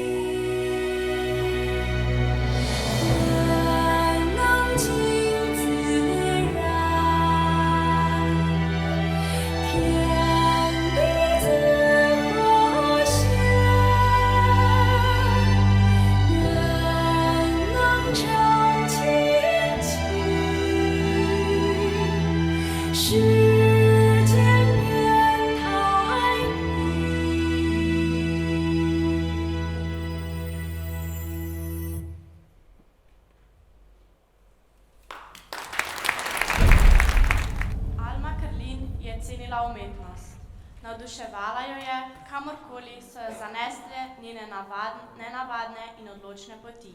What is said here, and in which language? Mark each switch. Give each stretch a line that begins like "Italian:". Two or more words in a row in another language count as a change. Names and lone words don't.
Chinese: 愿能尽自然，天地自和谐，愿能常清净。世间变太平。
Slovenian: Alma Krlin je cenila umetnost. Navduševala jo je, kamorkoli so jo zanesle njene nenavadne in odločne poti.